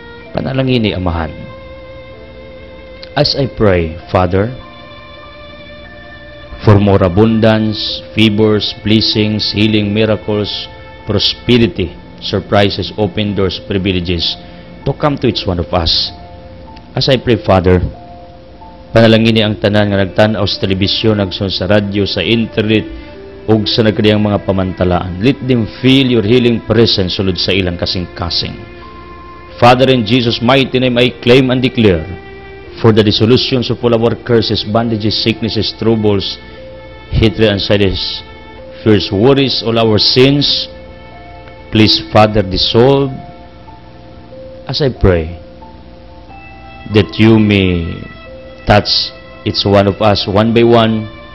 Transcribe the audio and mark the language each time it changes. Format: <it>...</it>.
<ceb>Panalangin ni Amahan.</ceb> <en>As I pray, Father, for more abundance, favors, blessings, healing, miracles, prosperity, surprises, open doors, privileges, to come to each one of us. As I pray, Father,</en> <ceb>panalangin ni ang tanan nga nagtanaw sa telebisyon, nagsun sa radyo, sa internet, ug sa nagkadiyang mga pamantalaan.</ceb> <en>Let them feel your healing presence</en> <ceb>sulod sa ilang kasing-kasing.</ceb> <en>Father, in Jesus' mighty name, I claim and declare for the dissolutions of all our curses, bandages, sicknesses, troubles, hatred, anxieties, fears, worries, all our sins. Please, Father, dissolve. As I pray that you may touch each one of us one by one.</en>